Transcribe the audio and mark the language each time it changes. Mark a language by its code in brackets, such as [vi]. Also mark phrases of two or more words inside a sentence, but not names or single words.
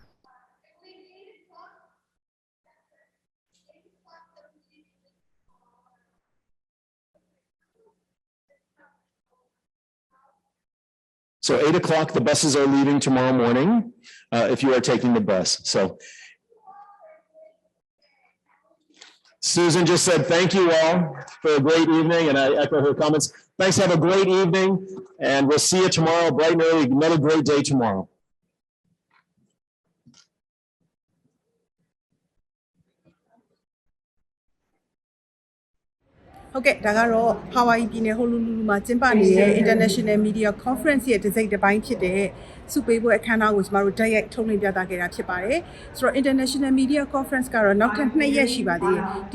[en] So 8 o'clock, the buses are leaving tomorrow morning, if you are taking the bus. So Susan just said, thank you all for a great evening, and I echo her comments. Thanks, have a great evening, and we'll see you tomorrow, bright and early, another great day tomorrow. [my] Okay, ဒါကတော့ Hawaii ပြည်နယ် Honolulu မှာကျင်းပနေတဲ့ International Media Conference ရဲ့တစ်စိတ်တစ်ပိုင်းဖြစ်တဲ့စုပေးပွဲအခမ်းအနားကိုကျမတို့တိုက်ရိုက်ထုတ်လွှင့်ပြသခဲ့တာဖြစ်ပါတယ်။ဆိုတော့ International Media Conference ကတော့နောက်ထပ်2ရက်ရှိပါသေးတယ်။ဒီ